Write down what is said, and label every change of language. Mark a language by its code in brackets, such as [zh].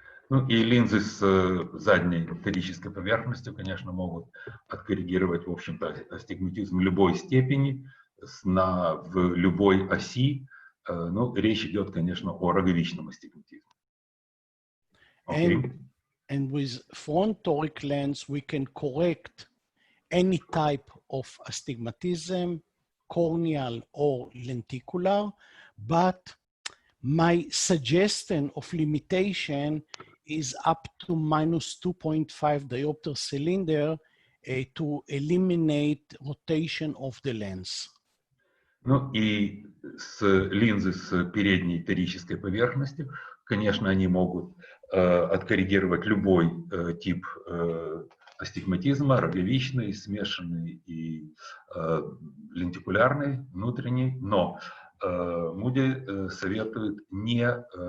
[ru] Ну и линзы с задней торической поверхностью, конечно, могут откоррегировать, в общем-то, астигматизм любой степени. в любой оси. Ну, речь идет, конечно, о роговичном астигматизме. [en] Okay. And with front toric lens, we can correct any type of astigmatism, corneal or lenticular, but my suggestion of limitation is up to minus 2.5 diopter cylinder to eliminate rotation of the lens. [ru] Ну и линзы с передней торической поверхностью, конечно, они могут откоррегировать любой тип астигматизма, роговичный, смешанный и лентикулярный, внутренний, но Муди советует не